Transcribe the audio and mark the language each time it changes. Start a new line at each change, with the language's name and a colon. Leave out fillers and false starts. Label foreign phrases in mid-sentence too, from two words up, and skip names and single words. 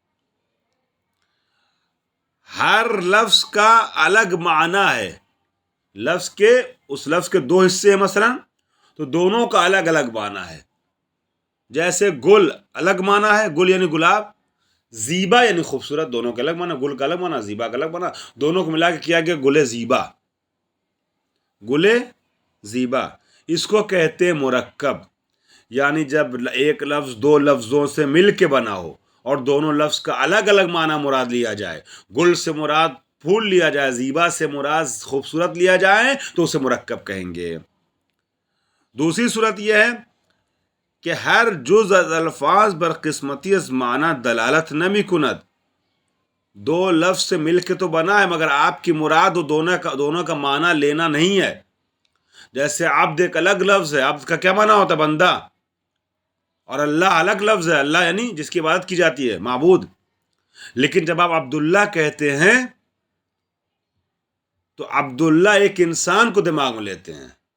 Urdu: ہر لفظ کا الگ معنی ہے. لفظ کے، اس لفظ کے دو حصے ہیں مثلا، تو دونوں کا الگ الگ معنی ہے. جیسے گل الگ معنی ہے، گل یعنی گلاب، زیبا یعنی خوبصورت، دونوں کا الگ معنی. گل کا الگ معنی، زیبا کا الگ معنی، دونوں کو ملا کے کیا گیا گل زیبا. گل زیبا اس کو کہتے ہیں مرکب. یعنی جب ایک لفظ دو لفظوں سے مل کے بنا ہو اور دونوں لفظ کا الگ الگ معنی مراد لیا جائے، گل سے مراد پھول لیا جائے، زیبا سے مراد خوبصورت لیا جائے، تو اسے مرکب کہیں گے. دوسری صورت یہ ہے کہ
Persian: ہر جز از الفاظ بر قسمتی از معنی دلالت نمی کند.
Urdu: دو لفظ سے مل کے تو بنا ہے مگر آپ کی مراد وہ دونوں کا معنی لینا نہیں ہے. جیسے عبد ایک الگ لفظ ہے. عبد کا کیا معنی ہوتا ہے؟ بندہ. اور اللہ الگ لفظ ہے، اللہ یعنی جس کی عبادت کی جاتی ہے، معبود. لیکن جب آپ عبداللہ کہتے ہیں تو عبداللہ ایک انسان کو دماغ میں لیتے ہیں.